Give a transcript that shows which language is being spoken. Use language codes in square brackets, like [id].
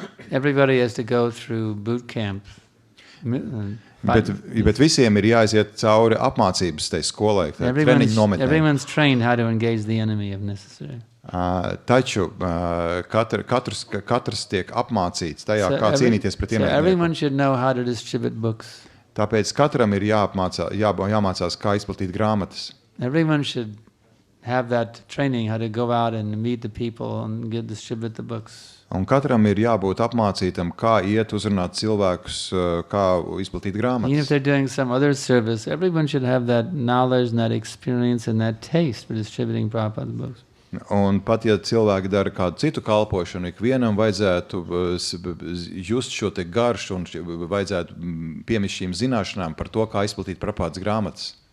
[en] Everybody has to go through boot camp. [lv] Bet visiem ir jāiziet cauri apmācības tai skolai, treniņu nometnē. [en] Everyone's trained how to engage the enemy if necessary. [lv] Taču katrs tiek apmācīts tajā, kā cīnīties pret ienaidnieku. [en] So everyone should know how to distribute books. [lv] Tāpēc katram ir jāmācās, kā izplatīt grāmatas. [en] Everyone should have that training how to go out and meet the people and distribute the books. [lv] Un katram ir jābūt apmācītam, kā iet uzrunāt cilvēkus, kā izplatīt grāmatas. [en] Even if they're doing some other service, everyone should have that knowledge and that experience and that taste for distributing Prabhupada's books. [lv] Un pat ja cilvēki dara kādu citu kalpošanu, ikvienam vajadzētu just šo te garšu un vajadzētu piemist šīm zināšanām par to, kā izplatīt Prabhupadas grāmatas.